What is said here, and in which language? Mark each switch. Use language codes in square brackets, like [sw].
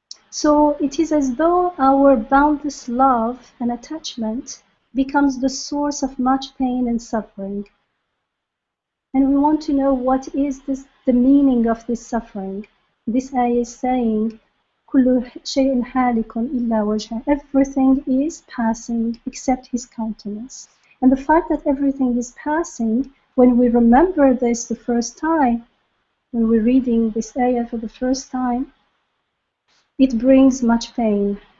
[en] So it is as though our boundless love and attachment becomes the source of much pain and suffering. And we want to know what is the meaning of this suffering. This ayah is saying, [ar] كل شيء حالك إلا وجهه. [en] Everything is passing except his countenance. And the fact that everything is passing, when we remember this the first time, when we're reading this ayah for the first time, it brings much pain.